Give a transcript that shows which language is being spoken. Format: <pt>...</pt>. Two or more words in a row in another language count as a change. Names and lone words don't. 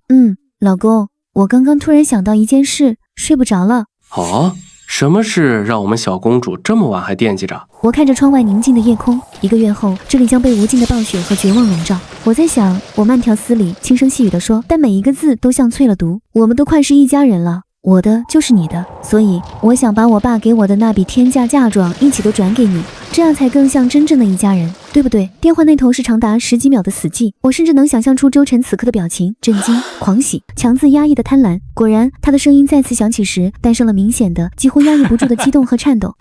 <zh>老公，我剛剛突然想到一件事，睡不着了。哦，什麼事讓我們小公主這麼晚還惦記着？我看着窗外寧靜的夜空，1個月後，這裡將被無盡的暴雪和絕望籠罩。我在想，我慢條斯理、輕聲細語地說，但每一個字都像淬了毒。我們都快是一家人了。我的就是你的，所以我想把我爸給我的那筆天價嫁妝一起都轉給你，這樣才更像真正的一家人，對不對？電話那頭是長達10幾秒的死寂，我甚至能想象出周晨此刻的表情：震驚、狂喜、強自壓抑的貪婪。果然，他的聲音再次響起時，帶上了明顯的、幾乎壓抑不住的激動和顫抖。</zh>